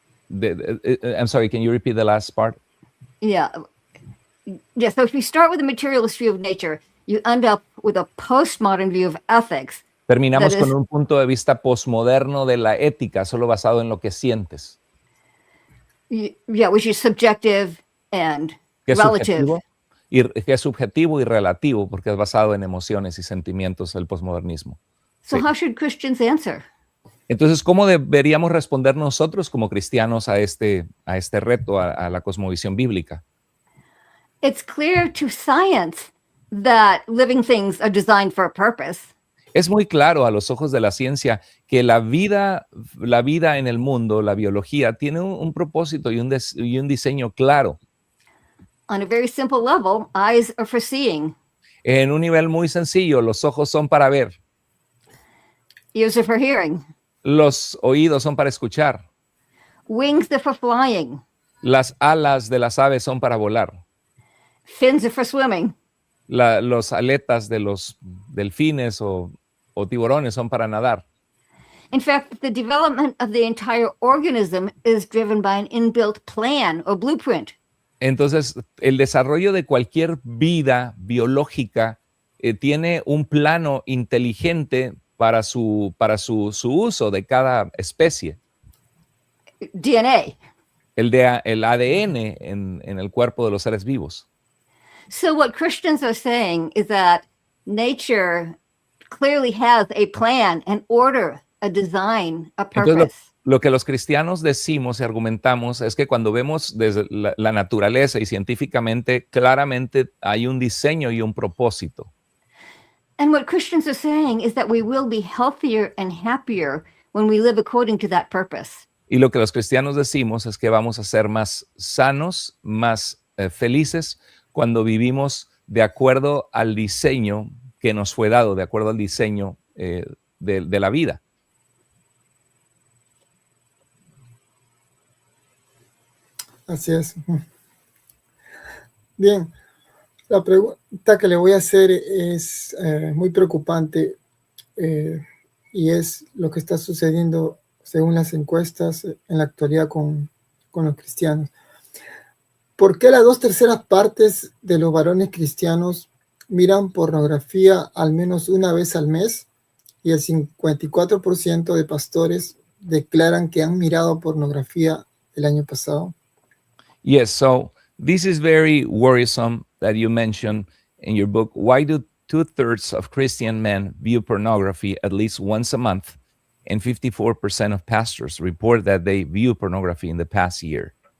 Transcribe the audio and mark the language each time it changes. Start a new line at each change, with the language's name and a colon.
English: I'm sorry, can you repeat the last part? Yeah. So if you start with a materialist view of nature, you end up with a postmodern view of ethics.
Spanish: Terminamos con un punto de vista postmoderno de la ética, solo basado en lo que sientes.
English: Yeah, which is subjective and relative.
Spanish: Que es subjetivo y relativo, porque es basado en emociones y sentimientos el postmodernismo.
English: So how should Christians answer?
Spanish: Entonces, ¿cómo deberíamos responder nosotros como cristianos a este reto, a la cosmovisión bíblica?
English: It's clear to science that living things are designed for a purpose.
Spanish: Es muy claro a los ojos de la ciencia que la vida en el mundo, la biología, tiene un propósito y un diseño claro.
English: On a very simple level, eyes are for seeing.
Spanish: En un nivel muy sencillo, los ojos son para ver.
English: Ears are for hearing.
Spanish: Los oídos son para escuchar.
English: Wings are for flying.
Spanish: Las alas de las aves son para volar.
English: Fins are for swimming.
Spanish: Los aletas de los delfines o tiburones son para nadar.
English: In fact, the development of the entire organism is driven by an inbuilt plan or blueprint.
Spanish: Entonces, el desarrollo de cualquier vida biológica tiene un plano inteligente para su uso de cada especie.
English: DNA.
Spanish: El ADN en el cuerpo de los seres vivos.
English: So what Christians are saying is that nature clearly has a plan, an order, a design, a purpose.
Spanish: Entonces, lo que los cristianos decimos y argumentamos es que cuando vemos desde la naturaleza y científicamente, claramente hay un diseño y un propósito.
English: And what Christians are saying is that we will be healthier and happier when we live according to that purpose.
Spanish: Y lo que los cristianos decimos es que vamos a ser más sanos, más felices cuando vivimos de acuerdo al diseño que nos fue dado, de acuerdo al diseño de la vida. Así es. Bien, la pregunta que le voy a hacer es muy preocupante y es lo que está sucediendo según las encuestas en la actualidad con los cristianos. ¿Por qué las 2/3 partes de los varones cristianos miran pornografía al menos una vez al mes y el 54% de pastores declaran que han mirado pornografía el año pasado?
English: Yes, so this is very worrisome that you mentioned in your book. Why do 2/3 of Christian men view pornography at least once a month, and 54% of pastors report that they view pornography in the past year?